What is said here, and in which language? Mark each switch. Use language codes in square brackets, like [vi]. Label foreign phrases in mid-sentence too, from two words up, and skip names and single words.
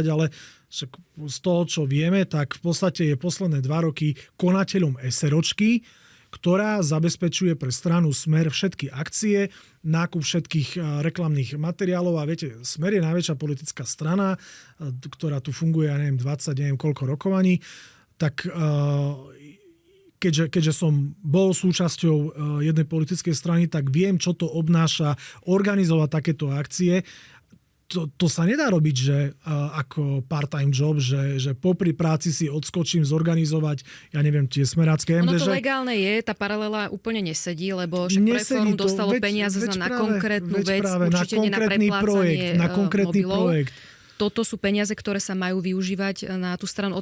[sk] ale z toho, čo vieme, tak v podstate je posledné 2 roky konateľom SROčky, ktorá zabezpečuje pre stranu Smer všetky akcie, nákup všetkých reklamných materiálov a viete, Smer je najväčšia politická strana, ktorá tu funguje, ja neviem, 20, neviem koľko rokovaní, tak keďže som bol súčasťou jednej politickej strany, tak viem, čo to obnáša organizovať takéto akcie. To sa nedá robiť, že ako [en] part-time job, [sk] že popri práci si odskočím zorganizovať, ja neviem, tie smerácké MDŽ. Ono to legálne je, tá paralela úplne nesedí, lebo však Preforum dostalo peniaze na konkrétnu vec, určite nie na preplácanie na konkrétny mobilov. projekt. Toto sú peniaze, ktoré sa majú využívať na tú stranu.